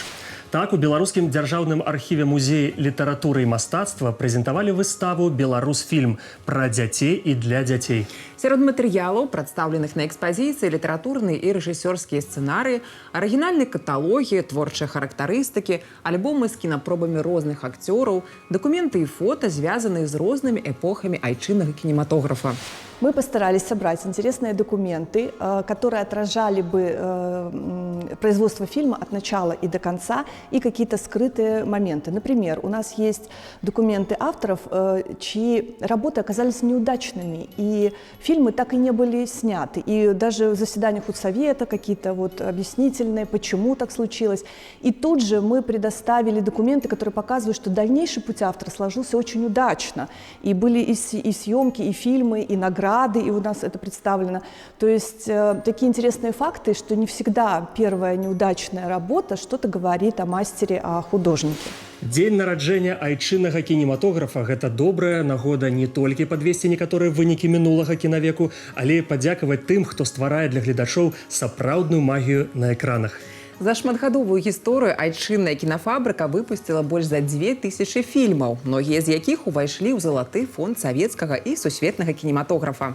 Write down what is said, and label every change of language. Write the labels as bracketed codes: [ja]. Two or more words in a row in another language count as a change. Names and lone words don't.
[be] Так, у беларускім дзяржаўным архіве музея літаратуры і мастацтва прэзентавалі выставу «Беларусфільм» пра дзяцей і для дзяцей. Сярод матэрыялаў, прадстаўленых на экспазіцыі, літаратурныя і рэжысёрскія сцэнарыі, арыгінальныя каталогі, творчыя характарыстыкі, альбомы з кінапробамі розных акцёраў, дакументы і фота, звязаныя з рознымі эпохамі айчыннага кинематографа. [ru] Мы постарались собрать интересные документы, которые отражали бы производство фильма от начала и до конца, и какие-то скрытые моменты. Например, у нас есть документы авторов, чьи работы оказались неудачными, и фильмы так и не были сняты. И даже в заседаниях худсовета какие-то вот объяснительные, почему так случилось. И тут же мы предоставили документы, которые показывают, что дальнейший путь автора сложился очень удачно. И были и съемки, и фильмы, и награды, и у нас это представлено. То есть такие интересные факты, что не всегда первая неудачная работа что-то говорит о мастере, о художнике. [be] Дзень нараджэння айчыннага кінематографа – гэта добрая нагода не толькі падвесці некаторыя вынікі мінулага кінавеку, але і падзякаваць тым, хто стварае для гледачоў сапраўдную магію на экранах. За шматгадовую гісторыю айчынная кінафабрыка выпусціла больш за 2000 фільмаў, многія з якіх увайшлі ў залаты фонд савецкага і сусветнага кінематографа.